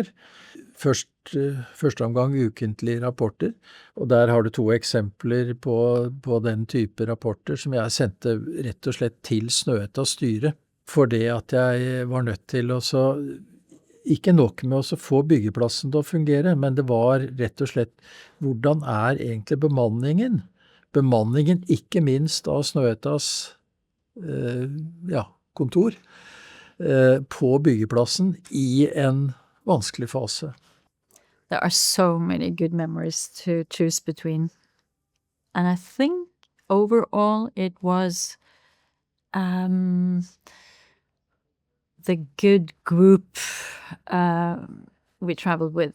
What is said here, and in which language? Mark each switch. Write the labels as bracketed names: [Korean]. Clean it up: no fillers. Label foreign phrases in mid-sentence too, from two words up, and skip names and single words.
[Norwegian] Første omgang ukentlige rapporter, og der har du 2 eksempler på den type rapporter som jeg sendte rett og slett til Snøhettas styre, for det at jeg var nødt til å ikke nok med å få byggeplassen til å fungere, men det var rett og slett hvordan egentlig bemanningen? Bemanningen ikke minst av Snøhettas kontor på byggeplassen i en vanskelig fase. [English] There are so many good memories to choose between. And I think overall it was the good group we traveled with.